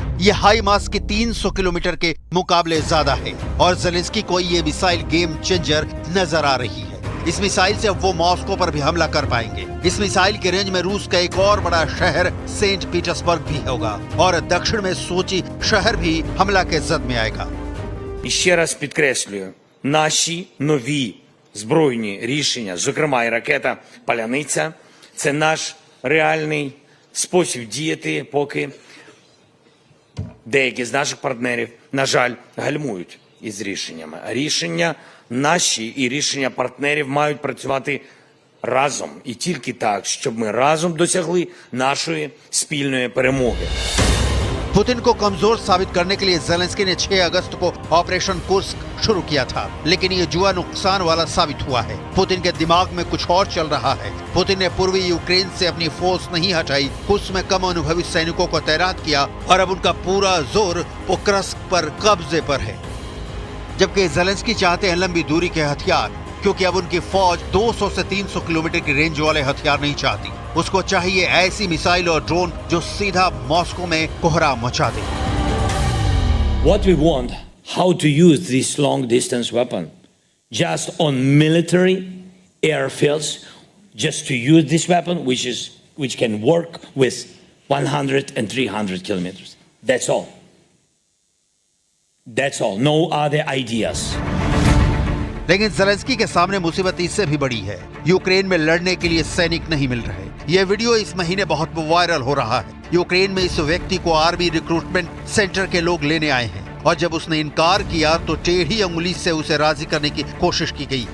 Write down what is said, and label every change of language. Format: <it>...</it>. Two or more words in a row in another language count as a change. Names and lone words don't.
<hi>यह हाई मास के 300 किलोमीटर के मुकाबले ज्यादा है और ज़ेलेंस्की को ये मिसाइल</hi> <en>game changer</en> <hi>नजर आ रही है। इस मिसाइल से वो मॉस्को पर भी हमला कर पाएंगे। इस मिसाइल के रेंज में रूस का एक और बड़ा शहर सेंट पीटर्सबर्ग भी होगा और दक्षिण में सोची शहर भी हमला के जद में आएगा।</hi> <uk>І ще раз підкреслюю, наші нові збройні рішення, зокрема і ракета «Паляниця», це наш реальний спосіб діяти, поки деякі з наших партнерів, на жаль, гальмують із рішеннями. Рішення наші і рішення партнерів мають працювати разом. І тільки так, щоб ми разом досягли нашої спільної перемоги.</uk> <hi>पुतिन को कमजोर साबित करने के लिए ज़ेलेंस्की ने 6 अगस्त को ऑपरेशन कुर्स्क शुरू किया था, लेकिन ये जुआ नुकसान वाला साबित हुआ है। पुतिन के दिमाग में कुछ और चल रहा है। पुतिन ने पूर्वी यूक्रेन से अपनी फोर्स नहीं हटाई, कुर्स्क में कम अनुभवी सैनिकों को तैनात किया और अब उनका पूरा जोर पोक्रस्क पर कब्जे पर है। जबकि ज़ेलेंस्की चाहते हैं लंबी दूरी के हथियार, क्योंकि अब उनकी फौज 200 से 300 किलोमीटर की रेंज वाले हथियार नहीं चाहती। उसको चाहिए ऐसी मिसाइल और ड्रोन जो सीधा मॉस्को में कोहराम मचा दे।</hi> <en>What we want, how to use this long distance weapon, just on military airfields, just to use this weapon, which can work with 100 and 300 kilometers. That's all. That's all. No other ideas.</en> <hi>लेकिन ज़ेलेंस्की के सामने मुसीबत इससे भी बड़ी है। यूक्रेन में लड़ने के लिए सैनिक नहीं मिल रहे। यह वीडियो इस महीने बहुत वायरल हो रहा है। यूक्रेन में इस व्यक्ति को</hi> <en>army recruitment centre</en> <hi>के लोग लेने आए हैं और जब उसने इनकार किया तो टेढ़ी अंगुली से उसे राजी करने की कोशिश की गई।</hi>